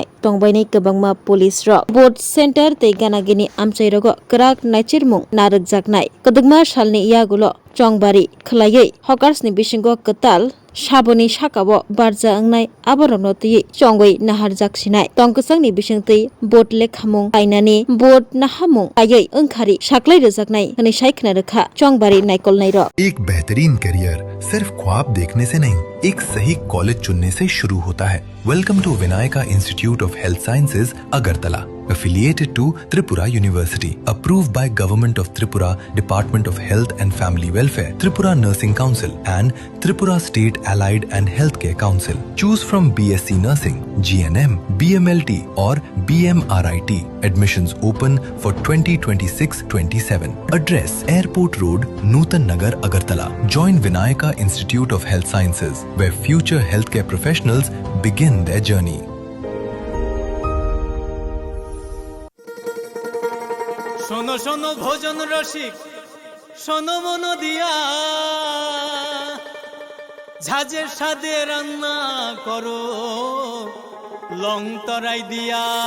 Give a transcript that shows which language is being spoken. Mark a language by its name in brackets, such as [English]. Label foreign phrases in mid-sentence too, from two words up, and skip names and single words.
[Kok Borok] tongbaini kwbangma police rok board center tei ganagini amchairogo krak nachiri mung narakjaknai kodugma salni yagulo chongbari khlaiui Hawkers ni bisingo katal saboni sakao barja angnai aborokno tui chongoi naharjak sinai tongkosangni bisingtui boat lekhamung kainani boat nahamung kaiui wngkhari saklai rjaknai hwnui saikna rekha chongbari naikolnai ro [Hindi] एक बेहतरीन करियर सिर्फ ख्वाब देखने से नहीं एक सही कॉलेज चुनने से शुरू होता है। [English] Welcome to Vinayaka Institute of Health Sciences Agartala, affiliated to Tripura University, approved by Government of Tripura, Department of Health and Family Welfare, Tripura Nursing Council and Tripura State Allied and Healthcare Council. Choose from BSc Nursing, GNM, BMLT or BMRIT. Admissions open for 2026-27. Address Airport Road, Nutan Nagar, Agartala. Join Vinayaka Institute of Health Sciences, where future healthcare professionals begin their journey. [Bangla] শোনো শোনো ভোজন রসিক শোনো মন দিয়া ঝাঁঝের স্বাদে রান্না করো লং তরাই দিয়া